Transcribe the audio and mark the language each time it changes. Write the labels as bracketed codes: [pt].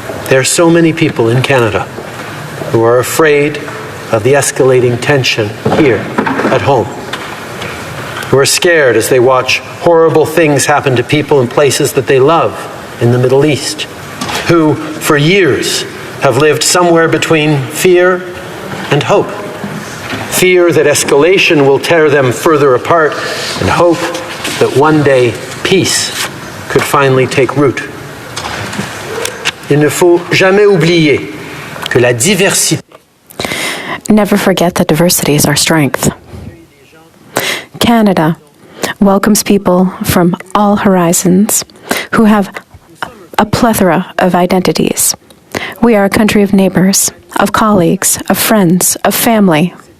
[en] There are so many people in Canada who are afraid of the escalating tension here at home, who are scared as they watch horrible things happen to people in places that they love in the Middle East, who for years have lived somewhere between fear and hope. Fear that escalation will tear them further apart, and hope that one day peace could finally take root. [fr] Il ne faut jamais oublier que la diversité. [en] Never forget that diversity is our strength. Canada welcomes people from all horizons who have a plethora of identities. We are a country of neighbors, of colleagues, of friends, of family.